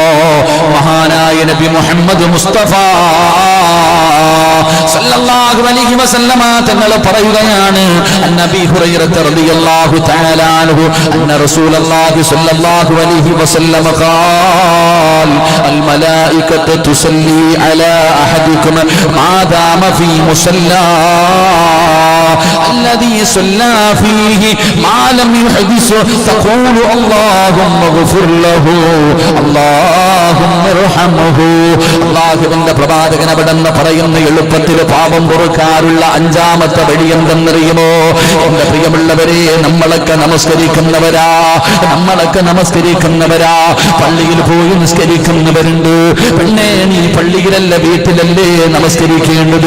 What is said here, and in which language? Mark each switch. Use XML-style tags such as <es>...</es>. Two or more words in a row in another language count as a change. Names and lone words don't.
<ml>മഹാനായ നബി മുഹമ്മദ് മുസ്തഫ</ml> <ar>صلى الله عليه وسلم</ar> <ml>തങ്ങൾ പറയുകയാണ്,</ml> <ar>نبي هريرة رضي الله تعالى عنه أن رسول الله صلى الله عليه وسلم قال الملائكة تصلي على أحدكم ما دام في مصلى الذي صلى فيه ما لم يحدث تقول اللهم اغفر له اللهم ارحمه.</ar> <ml>അല്ലാഹുവിന്റെ പ്രവാചകൻ അവിടെന്ന് പറയുന്ന എളുപ്പത്തിൽ പാപം പൊറുക്കാനുള്ള 5ാമത്തെ വഴി എന്തെന്നറിയുമോ? എന്റെ പ്രിയമുള്ളവരെ, നമ്മളൊക്കെ നമസ്കരിക്കുന്നവരാ, പള്ളിയിൽ പോയി നിസ്കരിക്കുന്നവരുണ്ട്. പെണ്ണേ, നീ പള്ളിയിലല്ല വീട്ടിലല്ലേ നമസ്കരിക്കേണ്ടത്?</ml>